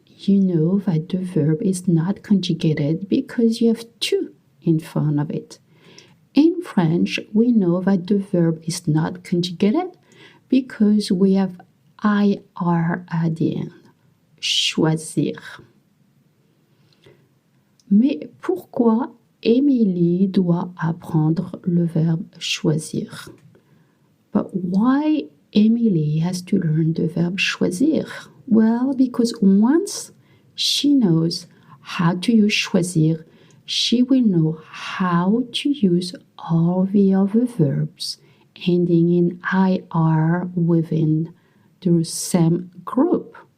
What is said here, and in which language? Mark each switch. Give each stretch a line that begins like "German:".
English: You know that the verb is not conjugated because you have to in front of it. In French, we know that the verb is not conjugated because we have IR at the end.
French: Choisir. Mais pourquoi Émilie doit apprendre le verbe choisir?
English: But why Émilie has to learn the verb choisir? Well, because once she knows how to use choisir, she will know how to use all the other verbs ending in IR within the same group.